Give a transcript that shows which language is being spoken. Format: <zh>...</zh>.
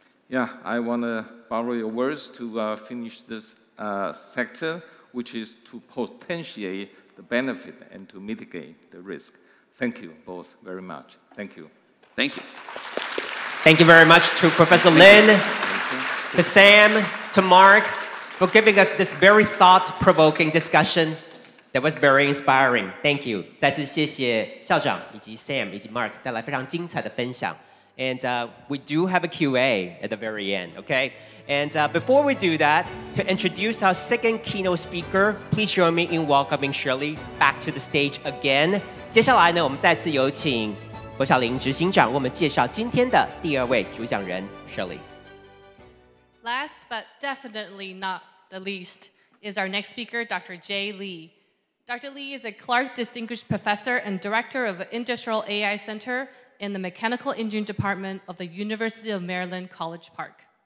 <en>Yeah, I want to borrow your words to finish this sector, which is to potentiate the benefit and to mitigate the risk. Thank you both very much. Thank you. Thank you. Thank you very much to Professor Lin, to Sam, to Mark, for giving us this very thought-provoking discussion. That was very inspiring. Thank you.</en> <zh>再次谢谢校长以及 Sam 以及 Mark 带来非常精彩的分享。</zh> <en>And we do have a QA at the very end, okay? And before we do that, to introduce our second keynote speaker, please join me in welcoming Shirley back to the stage again.</en> <zh>接下来呢，我们再次有请何小玲执行长为我们介绍今天的第二位主讲人 Shirley.</zh> <en>Last but definitely not the least is our next speaker, Dr. Jay Lee. Dr. Lee is a Clark Distinguished Professor and Director of the Industrial AI Center in the Mechanical Engineering Department of the University of Maryland, College Park.</en>